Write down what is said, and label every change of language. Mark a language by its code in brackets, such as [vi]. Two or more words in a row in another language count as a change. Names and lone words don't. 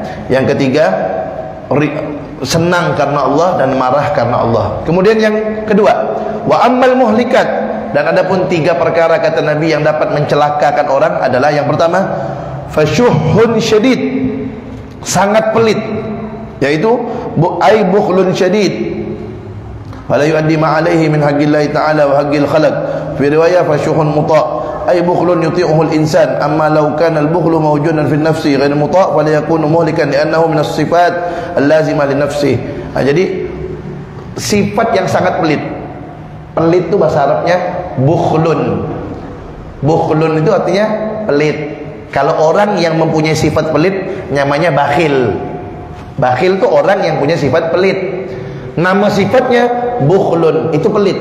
[id] Yang ketiga, senang karena Allah dan marah karena Allah. Kemudian yang kedua, [ar] وأما المهلكات, [id] dan adapun 3 perkara kata Nabi yang dapat mencelakakan orang adalah yang pertama, [ar] فشح شديد, [id] sangat pelit, yaitu [ar] أي بخل شديد ولا يؤدي ما عليه من حق الله تعالى وحق الخلق. في رواية فشح مطاع أي بخل يطيعه الإنسان أما لو كان البخل موجودا في النفس غير مطاع فلا يكون مهلكا لأنه من الصفات اللازمة للنفس. [id] Jadi sifat yang sangat pelit. Pelit itu bahasa Arabnya bukhlun. Bukhlun itu artinya pelit. Kalau orang yang mempunyai sifat pelit namanya bakhil. Bakhil itu orang yang punya sifat pelit. Nama sifatnya bukhlun, itu pelit.